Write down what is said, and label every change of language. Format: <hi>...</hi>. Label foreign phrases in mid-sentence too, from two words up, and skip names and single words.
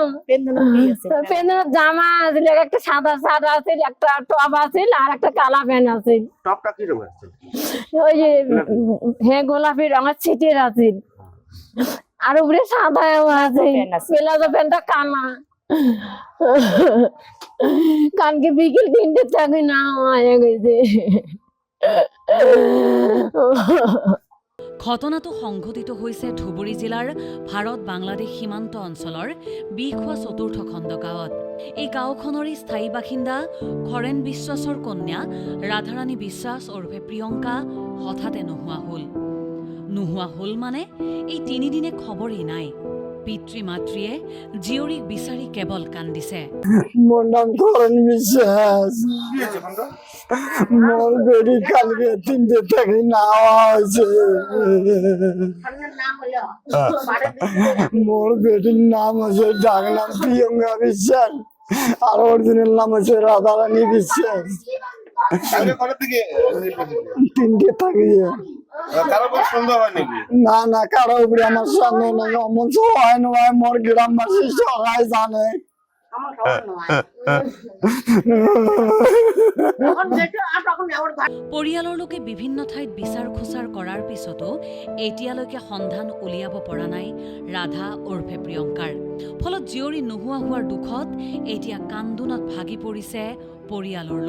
<bn>পেন্দ্র জামা আছিল, একটা সাদা শার্ট আছিল, একটা টপ আছিল, আর একটা কালা প্যান্ট আছিল। টপটা কি রঙ আছে? ওই যে হ্যাঁ গোলাপি রঙের ছিটের আছিল, আর উপরে সাদা আছে। প্লাজো প্যান্টটা কানা। কালকে বিকেল 3টে থাকি না হয়ে গেছে।</bn> <as>ঘটনাটো সংঘটিত হৈছে ধুবুৰী জিলাৰ ভাৰত বাংলাদেশ সীমান্ত অঞ্চলৰ বিখোৱা ৪ৰ্থ খণ্ড গাঁৱত। এই গাঁওখনৰে স্থায়ী বাসিন্দা খৰেন বিশ্বাসৰ কন্যা ৰাধাৰাণী বিশ্বাস ওৰফে প্ৰিয়ংকা হঠাতে নোহোৱা হ'ল মানে এই ৩ দিনে খবৰেই নাই। পিতৃ মাতৃয়ে জীয়ৰীক বিচাৰি কেৱল কান্দিছে।</as> <bn>মোর নাম খরেন বিশ্বাস। মোর বেড়ি কালকে 3টে থেকে নেওয়া হয়েছে। মোর বেটির নাম হচ্ছে ডাক নাম প্রিয়ঙ্কা বিশ্বাস, আর অরিজিনাল নাম হচ্ছে রাধারানী বিশ্বাস। 3টে থাকি না না কারো উপরে আমার সন্দেহ নেই। অমন হয় না, মোর গ্রামবাসী সবাই জানে।</bn> <as>পৰিয়ালৰ লোকে বিভিন্ন ঠাইত বিচাৰ খোচাৰ কৰাৰ পিছতো এতিয়ালৈকে সন্ধান উলিয়াব পৰা নাই ৰাধা ওৰফে প্ৰিয়ংকাৰ। ফলত জীয়ৰী নোহোৱা হোৱাৰ দুখত এতিয়া কান্দোনত ভাগি পৰিছে পৰিয়ালৰ লোক।</as>